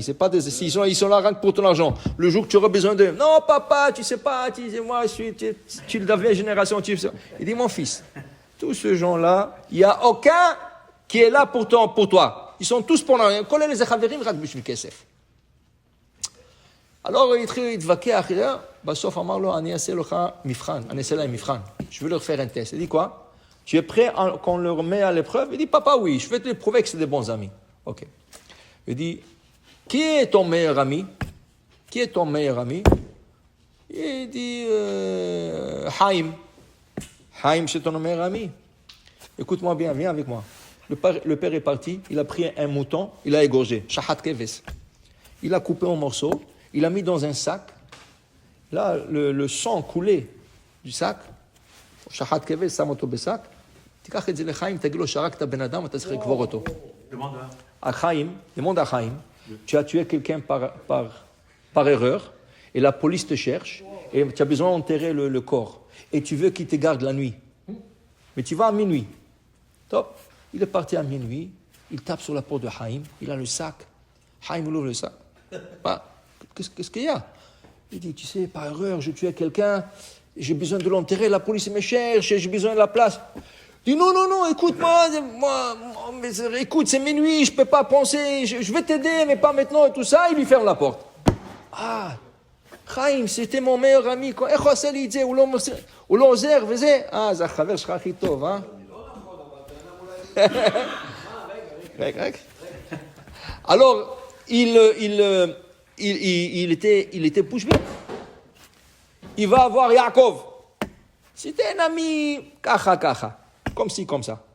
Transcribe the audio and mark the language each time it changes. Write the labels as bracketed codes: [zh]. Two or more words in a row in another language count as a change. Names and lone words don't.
[fr] C'est pas des, ils sont là rien que pour ton argent. Le jour que tu auras besoin d'eux, non, papa, tu sais pas, moi, tu es de la vieille génération. Il dit, mon fils, tous ces gens-là, il n'y a aucun qui est là pour toi. Ils sont tous pour l'argent. Alors, il [he] התווכח, בסוף אמר לו, אני אעשה לך מבחן, אני אעשה להם מבחן. [fr] Je vais leur faire un test. Il dit quoi? Tu es prêt qu'on leur met à l'épreuve? Il dit, papa, oui, je vais te prouver que c'est des bons amis. Ok. Il dit, qui est ton meilleur ami? Qui est ton meilleur ami? Il dit, Haïm. Haïm, c'est ton meilleur ami. Écoute-moi bien, viens avec moi. Le père est parti, il a pris un mouton, il a égorgé. [he] שחט כבש. [fr] Il a coupé en morceaux, il a mis dans un sac. Là, le sang coulait du sac. [he] שחט כבש, שם אותו בשק. תיקח את זה לחיים, תגיד לו שרקת בן אדם, אתה צריך לקבור אותו. [fr] Demande à Chaim, tu as tué quelqu'un par erreur, et la police te cherche, et tu as besoin d'enterrer le corps, et tu veux qu'il te garde la nuit. Mais tu vas à minuit. Top. Il est parti à minuit, il tape sur la porte de Chaim, il a le sac. Chaim ouvre le sac. Qu'est-ce qu'il y a? Il dit, tu sais, par erreur, je tué quelqu'un, j'ai besoin de l'enterrer, la police me cherche, j'ai besoin de la place. Il dit, non, écoute-moi, écoute, c'est minuit, je ne peux pas penser, je vais t'aider, mais pas maintenant, et tout ça, il lui ferme la porte. Ah, Chaim, c'était mon meilleur ami, quoi. [he] איך הוא עושה לי את זה? הוא לא עוזר וזה? זה החבר שלך הכי טוב, אה? [fr] Alors, il était bouche bée. Il va voir Yaakov. C'était un ami, kacha. Comme ci, comme ça.